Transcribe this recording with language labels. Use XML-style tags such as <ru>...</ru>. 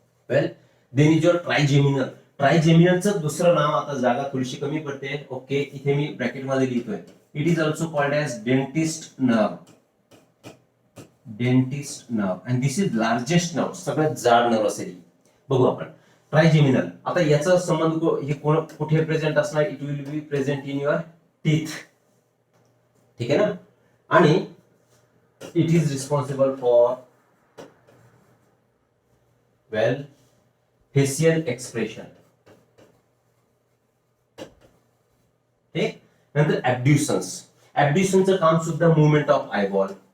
<en>well, then is your</en> <mr>ट्रायजेमिनलचं दुसरं नाव, आता जागा थोडीशी कमी पडते. ओके, इथे मी ब्रॅकेट मध्ये लिहितोय.</mr> <en>it is also called as dentist nerve and this is largest nerve,</en> <mr>सगळ्यात जाड नर्व असेल. बघू आपण ट्रायजेमिनल. आता याचा संबंध हे कुठे प्रेझेंट असणार?</mr> <en>It will be present in your teeth.</en> <mr>ठीक आहे ना.</mr> <en>आणि it is responsible for well facial expression.</en> <mr>ठीक. नंतर ऍब्ड्युशनचं काम सुद्धा मुवमेंट ऑफ आयबॉल.</mr>